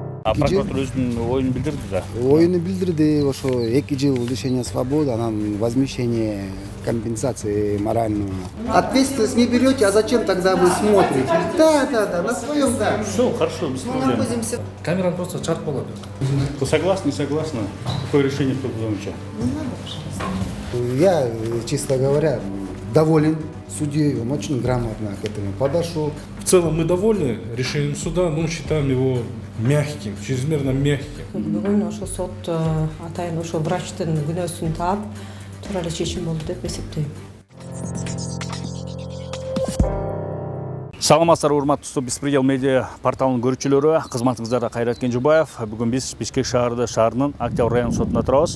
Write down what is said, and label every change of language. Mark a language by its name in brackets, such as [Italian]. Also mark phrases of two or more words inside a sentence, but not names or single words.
[Kyrgyz] прокуратура өзүнүн оюн билдирди да. Оюну билдирди, ошо 2 жыл [Russian] лишения свободы, [Kyrgyz] анан [Russian] возмещение компенсации морального. Ответственность не берете, а зачем тогда вы смотрите? Да, на своем, да. Все, хорошо, без проблем. [Kyrgyz] Камераны просто чарт болот. [Russian] Вы согласны, не согласны? Какое решение предлагаете? Я, честно говоря, доволен судьей, он очень грамотно к этому подошел. В целом мы довольны решением суда, но считаем его мягким, чрезмерно мягким. [Kyrgyz] Бүгүн ошо сот атайын ошо врачтын күнөөсүн таап туура эле чечим болду деп эсептейм. Саламатсыздар, урматтуу Беспредел медиа порталынын көрүүчүлөрү, кызматыңыздарда Кайрат Кенжебаев. Бүгүн биз Бишкек шаарынын Октябрь район сотуна турабыз.